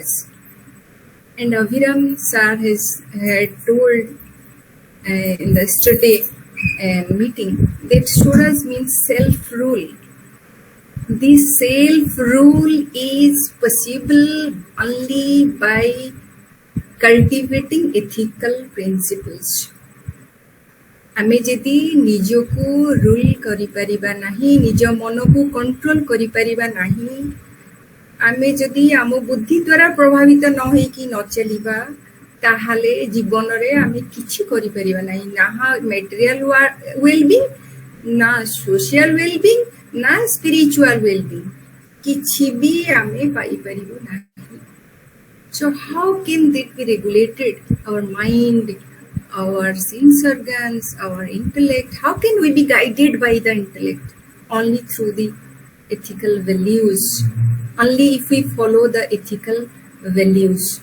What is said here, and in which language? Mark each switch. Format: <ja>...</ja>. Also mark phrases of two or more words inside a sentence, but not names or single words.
<en>And Vikram sir had told in the yesterday meeting that Swaraj means self-rule. This self-rule is possible only by cultivating ethical principles.</en> <or>ଆମେ ଯଦି ନିଜକୁ ରୁଲ୍ କରି ପାରିବା ନାହିଁ, ନିଜ ମନ କୁ କଣ୍ଟ୍ରୋଲ୍ କରି ପାରିବା ନାହିଁ, ଆମେ ଯଦି ଆମ ବୁଦ୍ଧି ଦ୍ୱାରା ପ୍ରଭାବିତ ନ ହୋଇ କି ନ ଚଳିବା, ତାହାଲେ ଜୀବନ ରେ ଆମେ କିଛି କରି ପାରିବା ନାହିଁ, ନା</or> <en>material wellbeing,</en> <or>ना</or> <en>social wellbeing,</en> <or>ना</or> <en>spiritual wellbeing,</en> <or>କିଛି ଭି ଆମେ ପାଇ ପାରିବୁ ନାହିଁ.</or> <en>So how can that be regulated? Our mind, our sense organs, our intellect, how can we be guided by the intellect? Only through the ethical values, only if we follow the ethical values.</en>